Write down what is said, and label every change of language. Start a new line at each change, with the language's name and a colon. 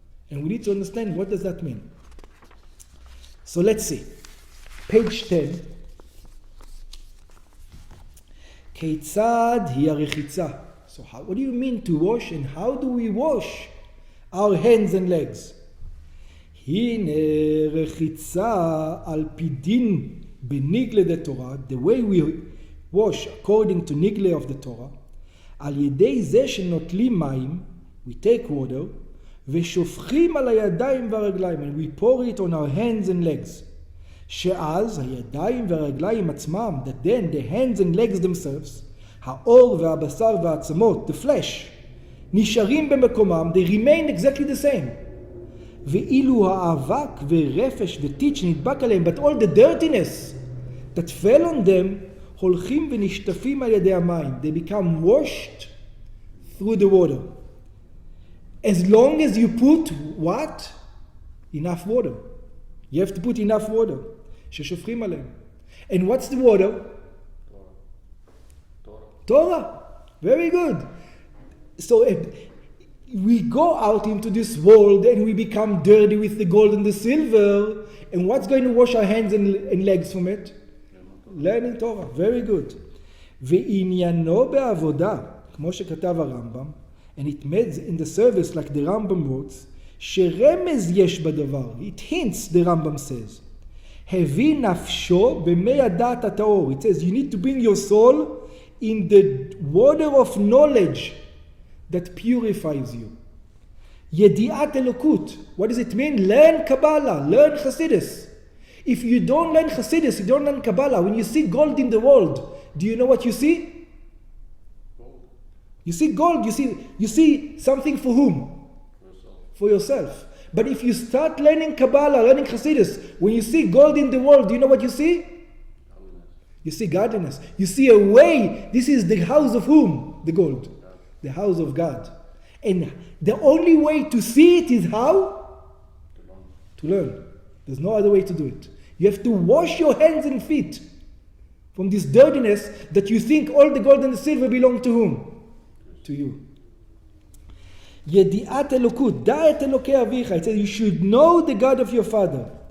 English: And we need to understand what does that mean. So let's see. Page 10.
Hebrew: כיצד היא הרחיצה?
English: So what do you mean to wash, and how do we wash our hands and legs?
Hebrew: הנה רחיצה על פי דין בניגלה דתורה,
English: the way wash according to nigle of the Torah,
Hebrew: על ידי זה שנוטלים מים,
English: we take water,
Hebrew: ושופכים על הידיים והרגליים,
English: and we pour it on our hands and legs.
Hebrew: שאז הידיים והרגליים עצמם,
English: that then the hands and legs themselves,
Hebrew: העור והבשר והעצמות,
English: the flesh,
Hebrew: נשארים במקומם,
English: they remain exactly the same.
Hebrew: ואילו האבק ורפש וטיץ' נדבק עליהם,
English: but all the dirtiness that fell on them,
Hebrew: הולכים ונשטפים על ידי המים.
English: They become washed through the water. As long as you put what? Enough water. You have to put enough water.
Hebrew: ששופכים עליהם.
English: And what's the water? Torah. Very good. So we go out into this world and we become dirty with the gold and the silver. And what's going to wash our hands and legs from it? Learning Torah. Very good.
Hebrew: ועניינו בעבודה, כמו שכתב הרמב"ם,
English: and it made in the service like the Rambam wrote,
Hebrew: שרמז יש בדבר.
English: It hints, the Rambam says.
Hebrew: הביא נפשו במי הדעת הטהור.
English: It says you need to bring your soul in the water of knowledge that purifies you.
Hebrew: ידיעת אלוקות.
English: What does it mean? Learn Kabbalah, learn Chassidus. If you don't learn Chassidus, you don't learn Kabbalah, when you see gold in the world, do you know what you see? Gold. You see gold, you see something for whom? For yourself. But if you start learning Kabbalah, learning Chassidus, when you see gold in the world, do you know what you see? You see godliness. You see a way. This is the house of whom? The gold. The house of God. And the only way to see it is how? To learn. There's no other way to do it. You have to wash your hands and feet from this dirtiness that you think all the gold and the silver belong to whom? To you.
Hebrew: ידיעת אלוקות, דע את אלוקי אביך.
English: It says you should know the God of your father.